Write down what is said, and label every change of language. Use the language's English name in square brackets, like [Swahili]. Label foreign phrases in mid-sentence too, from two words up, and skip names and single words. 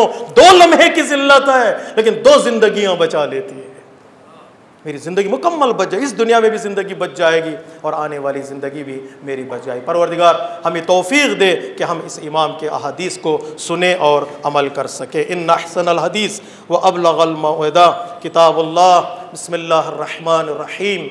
[Urdu] 2 لمحے کی ذلت ہے، لیکن 2 زندگیاں بچا لیتی ہے. میری زندگی مکمل بچ جائے، اس دنیا میں بھی زندگی بچ جائے گی اور آنے والی زندگی بھی میری بچ جائے گی. پروردگار ہمیں توفیق دے کہ ہم اس امام کے احادیث کو سنے اور عمل کر سکے. [Arabic] إن أحسن الحديث وأبلغ الموعظة كتاب الله. بسم الله الرحمن الرحيم.